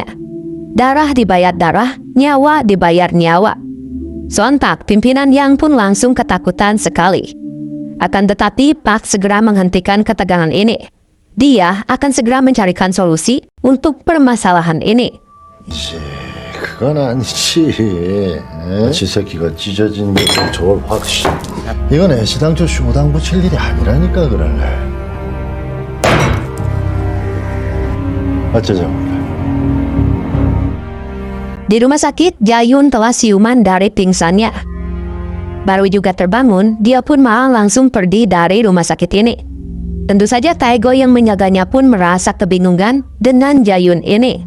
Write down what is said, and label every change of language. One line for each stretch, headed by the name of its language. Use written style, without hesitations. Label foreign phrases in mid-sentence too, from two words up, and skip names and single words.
Indonesian: Darah dibayar darah, nyawa dibayar nyawa. Sontak pimpinan Yang pun langsung ketakutan sekali. Akan tetapi Pak segera menghentikan ketegangan ini. Dia akan segera mencarikan solusi untuk permasalahan ini.
Korean: 그건 아니지. 지 새끼가 찢어진 것도 저걸 확. 이건 애시당초 쇼당 붙일 일이 아니라니까 그럴래. 어쩌자고.
Indonesian: Di rumah sakit, Jayun telah siuman dari pingsannya. Baru juga terbangun, dia pun malah langsung pergi dari rumah sakit ini. Tentu saja Taego yang menjaganya pun merasa kebingungan dengan Jayun ini.